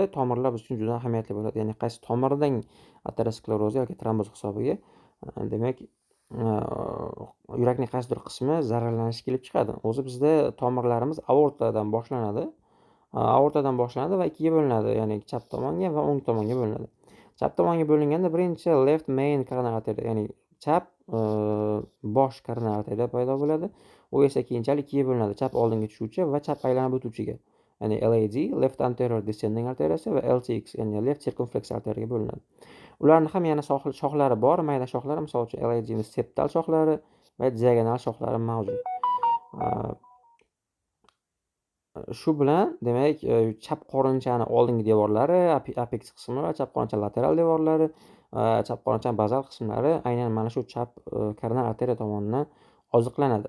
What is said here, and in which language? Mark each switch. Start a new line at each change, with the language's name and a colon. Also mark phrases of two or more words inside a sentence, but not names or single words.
Uzbek: Tomirlar biz uchun juda ahamiyatli bo'ladi. Ya'ni qaysi tomirdan ateroskleroz yoki tromboz hisobiga, demak, yurakning qaysidir qismi zararlanishi kelib chiqadi. O'zi bizda tomirlarimiz aortadan boshlanadi. Aortadan boshlanadi va ikkiga bo'linadi, ya'ni chap tomonga va o'ng tomonga bo'linadi. Chap tomonga bo'linganda birinchi
English: left main coronary artery,
Uzbek: ya'ni chap bosh coronary arteriya paydo bo'ladi. U esa keyinchalik ikkiga bo'linadi: chap oldinga tushuvchi va chap aylanib o'tuvchiga. Ya'ni LAD,
English: left anterior descending
Uzbek: arteriyasi va LCX, ya'ni
English: left circumflex
Uzbek: arteriyaga bo'linadi. Ularning ham yana shoxlari bor, mayda shoxlari, misol uchun LAD ning septal shoxlari va diagonal shoxlari mavjud. Shu bilan demak, chap qorinchani oldingi devorlari, apex qismi va chap qorincha lateral devorlari, chap qorincha bazal qismlari aynan mana shu chap koronar arteriya tomonidan oziqlanadi.